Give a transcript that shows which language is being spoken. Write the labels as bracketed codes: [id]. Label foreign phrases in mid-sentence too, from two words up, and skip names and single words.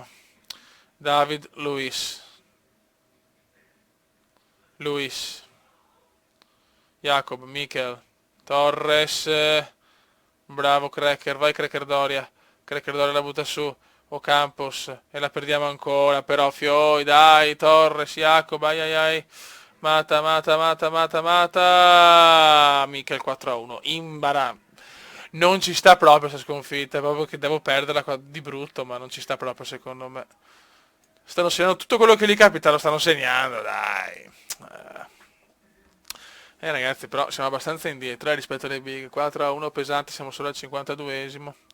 [it] David Luis. Luis. Jacob, Mikel. Torres. Bravo Cracker, vai Cracker Doria. Cracker Doria la butta su. Ocampos. E la perdiamo ancora, però Fioi, dai, Torres, Jacob, ai ai ai. Mata, mata, mata, mata, mata. Mikel 4-1. Imbara. Non ci sta proprio questa sconfitta, è proprio che devo perderla di brutto, ma non ci sta proprio secondo me. Stanno segnando tutto quello che gli capita, lo stanno segnando, dai. Ragazzi, però siamo abbastanza indietro rispetto alle big. 4-1 pesanti, siamo solo al 52esimo.